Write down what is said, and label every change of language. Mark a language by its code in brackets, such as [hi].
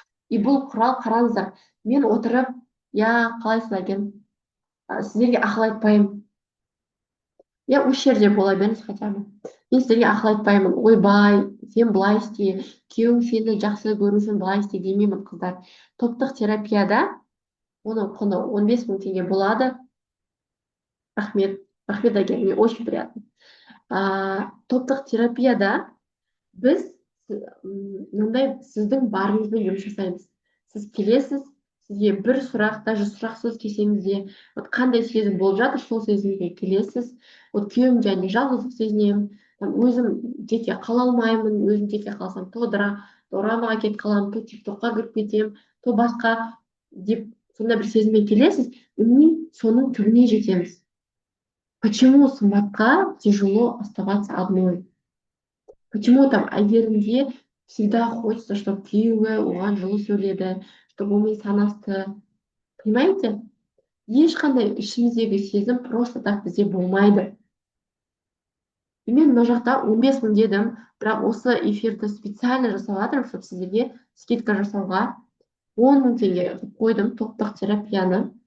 [kk] И бұл құрал, қараңыздар, мен отырып, я қалайсыздар екен, сіздерге ақыл айтпаймын. Я осы жерде бола беріңіз [ru] хотя бы. [kk] Мен сіздерге ақыл айтпаймын. Ойбай, сен былай істе, күйеуің сені жақсы көру үшін былай істе демеймін, қыздар. Топтық терапияда оның құны 15 мың теңге болады. Рахмет, рахмет әке, [ru] мне очень приятно. [kk] Топтық терапияда біз мындай сіздің барыңызбен жұмыс жасаймыз. Сіз келесіз, сізге бір сұрақ, даже сұрақсыз келсеңіз де, қандай сезім болып жатыр, сол сезімге келесіз. Күйеуім және жалғыздық сезінемін, өзім жеке қала алмаймын, өзім жеке қалсам то дорамаға кетіп қаламын, то тиктокқа кіріп кетемін, то басқа деп сондай бір сезіммен келесіз, соның түбіне жетеміз. [ru] Почему Сымбатқа тяжело оставаться одной? Почему там [kk] Айгерімге [ru] всегда хочется, чтобы [kk] күйеуі оған жылы сөйледі, чтобы онымен санасты? [ru] Понимаете? [kk] Ешқандай ішіміздегі сезім просто так бізде болмайды. И мен мына жақта 15 мың дедім, бірақ осы эфирді специально жасап жатырмын, [ru] чтобы [kk] сіздерге скидка жасауға 10 мың теңге қойдым топтық терапияны.